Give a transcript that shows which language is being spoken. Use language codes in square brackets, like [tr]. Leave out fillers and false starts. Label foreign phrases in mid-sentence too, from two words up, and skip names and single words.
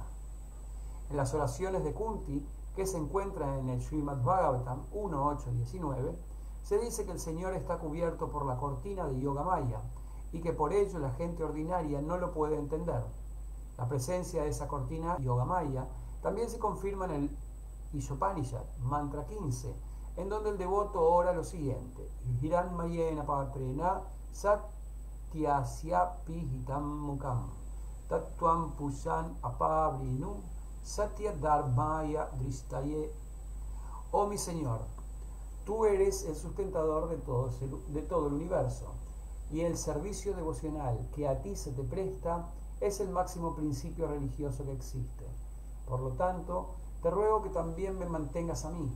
[es] En las oraciones de Kunti, que se encuentran en el Srimad Bhagavatam 1.8.19, se dice que el Señor está cubierto por la cortina de Yogamaya y que por ello la gente ordinaria no lo puede entender. La presencia de esa cortina Yogamaya también se confirma en el Ishopanishad, mantra 15, en donde el devoto ora lo siguiente: [sa] Hiranmayena patrena satyasyapihitam mukam tattuam pusan apavrinu satya dharmaya dristaye. [es] Oh mi Señor, tú eres el sustentador de todo el universo, y el servicio devocional que a ti se te presta es el máximo principio religioso que existe. Por lo tanto, te ruego que también me mantengas a mí.